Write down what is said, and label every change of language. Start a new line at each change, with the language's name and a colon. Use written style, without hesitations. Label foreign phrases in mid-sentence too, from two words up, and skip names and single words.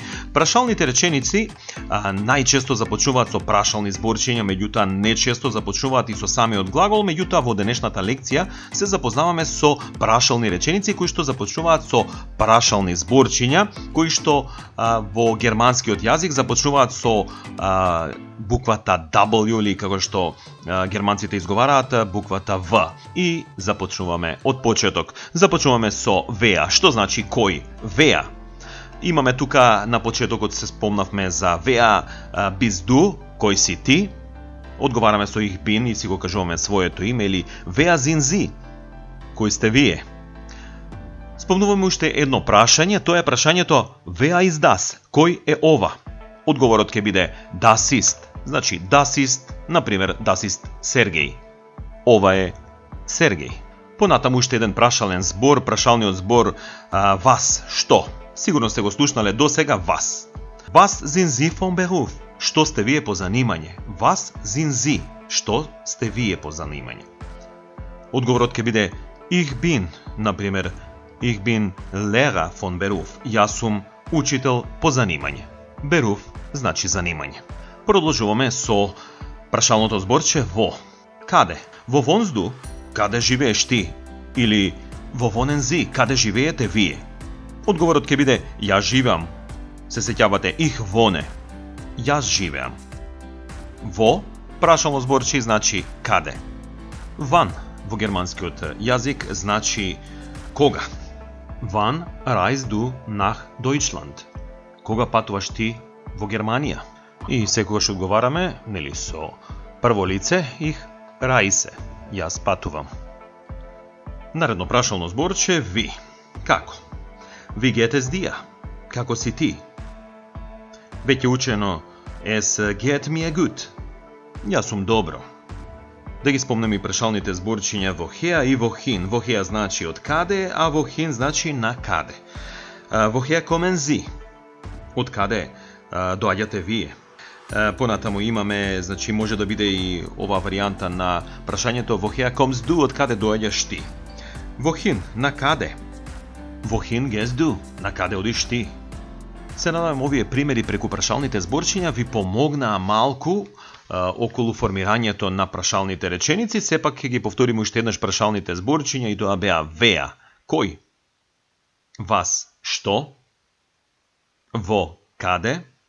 Macedonian: Прашалните реченици најчесто започнуваат со прашални зборчиња, меѓутоа нечесто започнуваат и со самиот глагол, меѓутоа во денешната лекција се запознаваме со прашални реченици кои што започнуваат со прашални зборчиња, кои што во германскиот јазик започнуваат со буквата W или како што германците изговараат буквата В. И започнуваме од почеток. Започнуваме со веа. Што значи кој? Веа. Имаме тука на почетокот се спомнавме за
German: wer bist du,
Macedonian: кој си ти? Одговараме со
German: ich bin
Macedonian: и си го кажуваме своето име, или
German: wer sind Sie,
Macedonian: кој сте вие? Спомнуваме уште едно прашање, тоа е прашањето
German: wer ist das,
Macedonian: кој е ова? Одговорот ќе биде
German: das ist,
Macedonian: значи
German: das ist,
Macedonian: например
German: das ist
Macedonian: Сергеј. Ова е Сергеј. Понатаму уште еден прашален збор, прашалниот збор was, што? Сигурно сте го слушнале до сега
German: was. Was sind Sie vom Beruf?
Macedonian: Што сте вие по занимање?
German: Was sind Sie?
Macedonian: Што сте вие по занимање? Одговорот ќе биде
German: ich bin,
Macedonian: например,
German: ich bin Lehrer von Beruf.
Macedonian: Јас сум учител по занимање. Beruf значи занимање. Продолжуваме со прашалното зборче во.
German: Каде? Wo wohnst du?
Macedonian: Каде живееш ти?
German: Или wo wohnen Sie?
Macedonian: Каде живеете вие? Одговорот ќе биде јас живеам. Се сеќавате
German: ich wohne.
Macedonian: Јас живеам. Во прашално зборче значи каде. Wann во германскиот јазик значи кога.
German: Wann reist du nach Deutschland?
Macedonian: Кога патуваш ти во Германија? И секогаш одговараме, нели, со прво лице
German: ich reise.
Macedonian: Јас патувам. Наредно прашално зборче ви. Како?
German: Wie geht es dir?
Macedonian: Како си ти? Веќе учено
German: es geht mir gut.
Macedonian: Јас сум добро. Да ги спомнем и прашалните зборчиња woher и wohin. Woher значи од каде, а wohin значи на каде.
German: Woher kommen Sie?
Macedonian: Од каде доаѓате вие? Понатаму имаме, значи може да биде и ова варијанта на прашањето
German: woher kommst du,
Macedonian: од каде доаѓаш ти? Wohin, на каде?
German: Wohin gehst du?
Macedonian: На каде одиш ти? Се надевам овие примери преку прашалните зборчиња ви помогнаа малку околу формирањето на прашалните реченици. Сепак ќе ги повториме уште еднаш прашалните зборчиња и тоа беа wer, кој? Was, што? Во, каде?